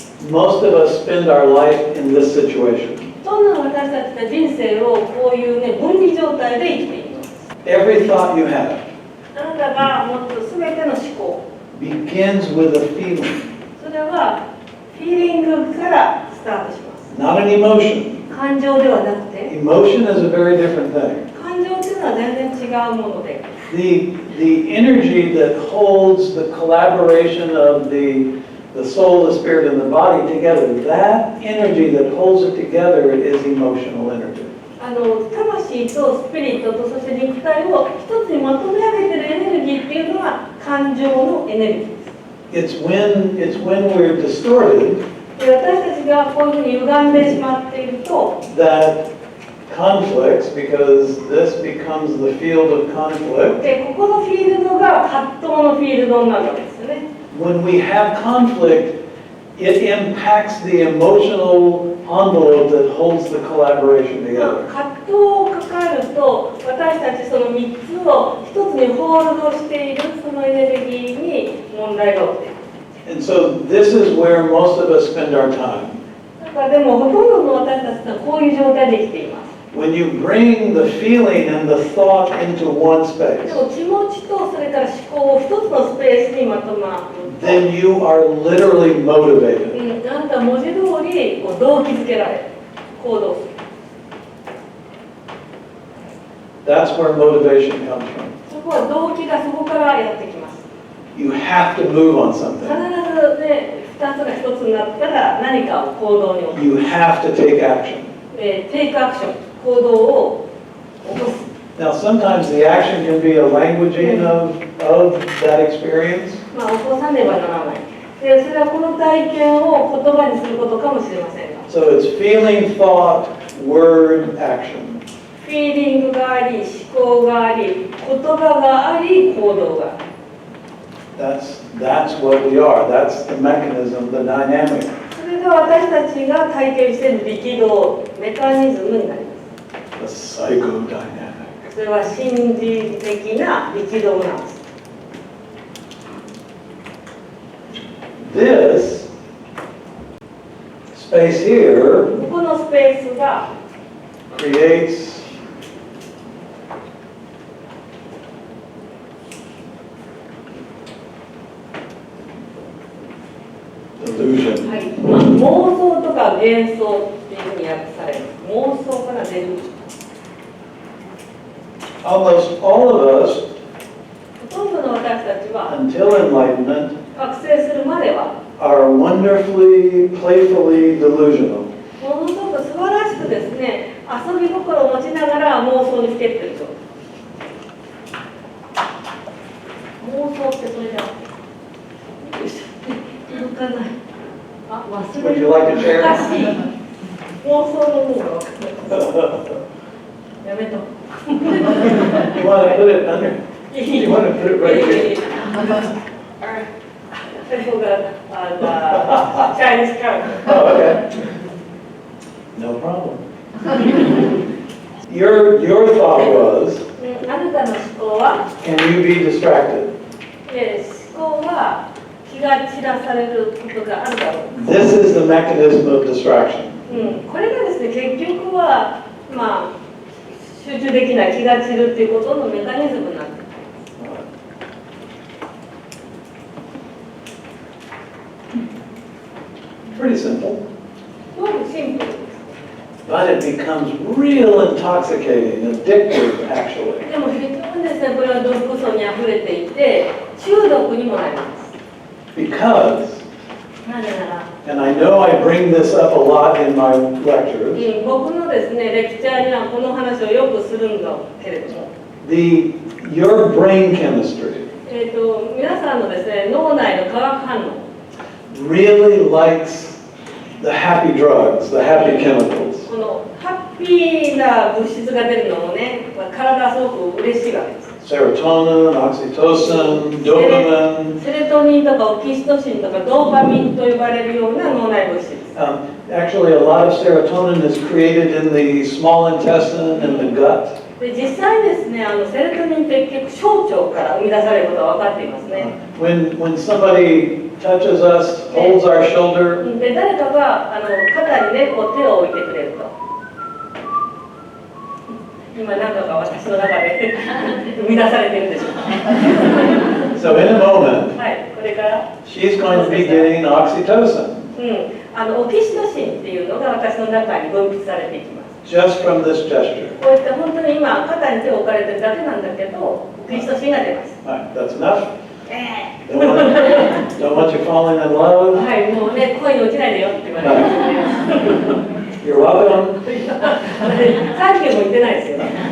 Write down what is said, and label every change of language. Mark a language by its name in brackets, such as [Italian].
[English] Most of us spend our life in this situation. [Japanese] どんな私たちが人生をこういうね、分離状態で生きています。 [English] Every thought you have [Japanese] あなたが持つすべての思考、 [English] begins with a feeling, [Japanese] それはフィーリングからスタートします。 [English] not an emotion. [Japanese] 感情ではなくて、 [English] Emotion is a very different thing. [Japanese] 感情っていうのは全然違うもので、 [English] The energy that holds the collaboration of the soul, the spirit, and the body together, that energy that holds it together is emotional energy. [Japanese] 魂とスピリットとそして肉体を一つにまとめ上げてるエネルギーっていうのは感情のエネルギーです。 [English] It's when we're distorted [Japanese] で、私たちがこういうふうに歪んでしまっていると、 [English] that conflicts, because this becomes the field of conflict. [Japanese] で、ここのフィールドが葛藤のフィールドになるわけですよね。 [English] When we have conflict, it impacts the emotional envelope that holds the collaboration together. [Japanese] 葛藤を抱えると、私たちその3つを一つにホールドしているそのエネルギーに問題が起きている。 [English] And so this is where most of us spend our time. [Japanese] だからでもほとんどの私たちはこういう状態で生きています。 [English] When you bring the feeling and the thought into one [Japanese] で [English] space, [Japanese] も気持ちとそれから思考を一つのスペースにまとまると、 [English] then you are literally motivated. [Japanese] あなたは文字通りこう動機づけられる、行動する。 [English] That's where motivation comes from. [Japanese] そこは動機がそこからやってきます。 [English] You have to move on [Japanese] 必 [English] something. [Japanese] ずね、2つが1つになったら何かを行動に起こす。 [English] You have to take action. [Japanese] テイクアクション、行動を起こす。 [English] Now, sometimes the action can be a languaging of that experience. [Japanese] 起こさねばならない。で、それはこの体験を言葉にすることかもしれませんが。 [English] So it's feeling, thought, word, action. フ [Japanese] フィーリングがあり、思考があり、言葉があり、行動がある。 [English] That's what we are. That's the mechanism, the dynamic. [Japanese] それが私たちが体験している力動、メカニズムになります。 [English] The psychodynamic. [Japanese] それは心理的な力動なんです。 [English] This space here [Japanese] ここのスペースが [English] creates illusion. [Japanese] はい、妄想とか幻想っていうふうに訳される。妄想から出る。 [English] Almost all of us, [Japanese] ほとんどの私たちは [English] until enlightenment, [Japanese] 覚醒するまでは [English] are wonderfully, playfully delusional. [Japanese] ものすごく素晴らしくですね、遊び心を持ちながら妄想にふけってると。妄想ってそれだ。動かない。あ、忘れ [English] Would [Japanese] る。 [English] you like to share? [Japanese] 難しい。妄想の意味が分かんない。やめと。 [English] You want to put it under? You want to put it right here? I forgot the Chinese character. Oh, okay. No problem. Your thought was, [Japanese] あなたの思考は、 [English] can you be distracted? [Japanese] 思考は気が散らされることがあるだろう。 [English] This is the mechanism of distraction. [Japanese] これがですね、結局は、集中できない、気が散るっていうことのメカニズムになっています。 [English] Pretty simple. [Japanese] すごくシンプルです。 [English] But it becomes real intoxicating, addictive, actually. [Japanese] でも非常にですね、これは毒素にあふれていて、中毒にもなります。 [English] Because, [Japanese] なぜなら、 [English] and I know I bring this up a lot in my lectures, [Japanese] 僕のですね、レクチャーにはこの話をよくするんだけれども、 [English] your brain chemistry [Japanese] 皆さんのですね、脳内の化学反応、 [English] really likes the happy drugs, the happy chemicals. [Japanese] このハッピーな物質が出るのもね、体がすごく嬉しいわけです。 [English] Serotonin, oxytocin, dopamine. [Japanese] セレトニンとかオキシトシンとかドーパミンと呼ばれるような脳内物質です。 [English] Actually, a lot of serotonin is created in the small intestine and the gut. [Japanese] で実際ですね、セロトニンって結構小腸から生み出されることが分かっていますね。 [English] When somebody touches us, holds our shoulder, [Japanese] で誰かが肩にね、こう手を置いてくれると。今何かが私の中で生み出されてるんでしょう。 [English] so in a moment, [Japanese] はい、これから。 [English] she's going to be getting oxytocin [Japanese] オキシトシンっていうのが私の中に分泌されていきます。 [English] just from this gesture. [Japanese] こういった本当に今肩に手を置かれてるだけなんだけど、オキシトシンが出ます。 [English] Right, that's enough. Don't want you falling in love. [Japanese] はい、もうね、恋に落ちないでよって言われてますね。 [English] You're welcome. [Japanese] サンキューも言ってないですよね。